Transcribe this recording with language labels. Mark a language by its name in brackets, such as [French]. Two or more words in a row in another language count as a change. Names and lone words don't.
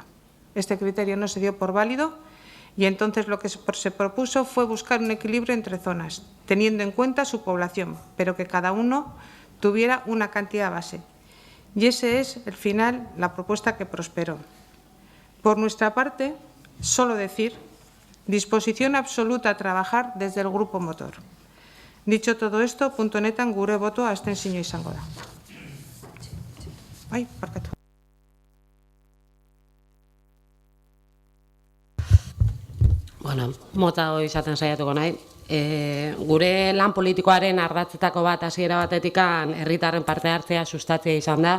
[Spanish] Este criterio no se dio por válido y entonces lo que se propuso fue buscar un equilibrio entre zonas, teniendo en cuenta su población, pero que cada uno tuviera una cantidad base. Y ese es, al final, la propuesta que prosperó. Por nuestra parte, solo decir, disposición absoluta a trabajar desde el grupo motor. Dicho todo esto, [Basque] punto netan gure boto abstentzioa izango da. Ai, barkatu. Bueno, mota hori izaten saiatuko nahi. Gure lan politikoaren ardatzetako bat hasiera batetikan herritarren parte hartzea sustatzea izan da.